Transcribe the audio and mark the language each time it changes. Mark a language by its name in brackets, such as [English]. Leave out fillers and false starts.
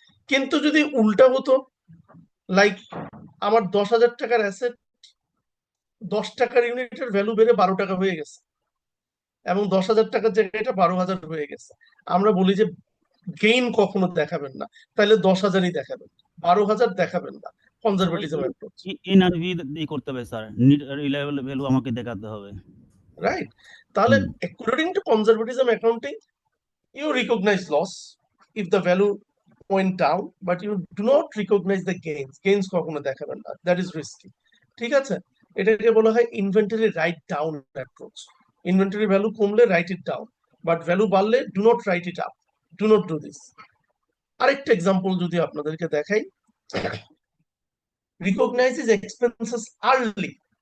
[Bangla] কিন্তু যদি উল্টা হতো, লাইক আমার 10,000 টাকার অ্যাসেট 10 টাকার ইউনিটের ভ্যালু বেড়ে 12 টাকা হয়ে গেছে, এবং 10,000 টাকার জায়গায় এটা 12,000 হয়ে গেছে, আমরা বলি যে গেইন কখনো দেখাবেন না, তাহলে 10,000ই দেখাবেন, 12,000 দেখাবেন না। [English] conservatism approach, [Bangla] এনআরভি দিয়ে করতে হবে স্যার, রিলায়েবল ভ্যালু আমাকে দেখাতে হবে। [English] Right? তাহলে according to conservatism accounting, you recognize loss if the value went down, but you do not recognize the gains. Gains [Bangla] কখনো দেখাবেন না, [English] that is risky। [Bangla] ঠিক আছে, এটাকে বলা হয় inventory write down approach. [English] Inventory value কমলে write it down, but value বাড়লে do not write it up, do not do this. [Bangla] আরেকটা এক্সাম্পল যদি আপনাদেরকে দেখাই, [English] Recognises expenses early.